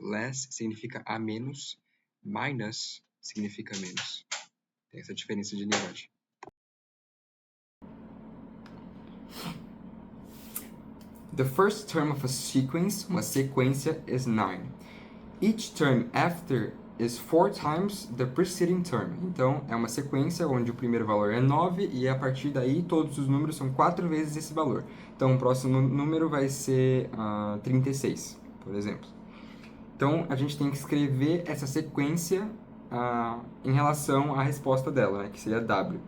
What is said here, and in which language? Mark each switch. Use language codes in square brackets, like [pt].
[pt] Less significa a menos, minus significa menos. Tem essa diferença de unidade. [en] The first term of a sequence, [pt] uma sequência, [en] is 9. Each term after is 4 times the preceding term. [pt] Então, é uma sequência onde o primeiro valor é 9 e a partir daí todos os números são 4 vezes esse valor. Então, o próximo número vai ser 36, por exemplo. Então, a gente tem que escrever essa sequência em relação à resposta dela, né, que seria W.